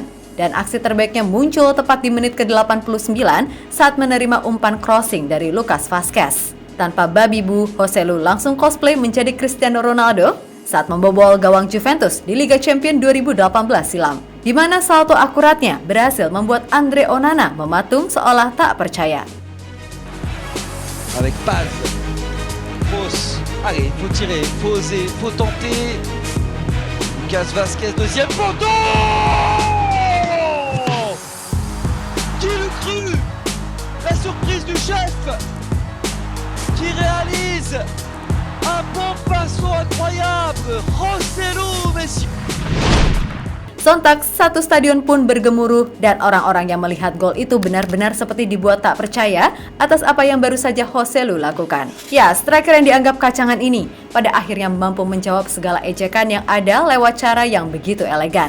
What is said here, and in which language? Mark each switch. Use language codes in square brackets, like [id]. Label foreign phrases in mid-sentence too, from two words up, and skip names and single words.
[id] Dan aksi terbaiknya muncul tepat di menit ke-89 saat menerima umpan crossing dari Lucas Vazquez. Tanpa babi bu, Joselu langsung cosplay menjadi Cristiano Ronaldo saat membobol gawang Juventus di Liga Champions 2018 silam, di mana salto akuratnya berhasil membuat Andre Onana mematung seolah tak percaya. [fr] Avec Paz, Kroos, allez, il faut tirer, il faut oser, il faut tenter. Lucas Vazquez, deuxième poteau. Qui l'eût cru? La surprise du chef qui réalise un bon passo incroyable. Joselu, messieurs. [id] Sontak, satu stadion pun bergemuruh dan orang-orang yang melihat gol itu benar-benar seperti dibuat tak percaya atas apa yang baru saja Joselu lakukan. Ya, striker yang dianggap kacangan ini pada akhirnya mampu menjawab segala ejekan yang ada lewat cara yang begitu elegan.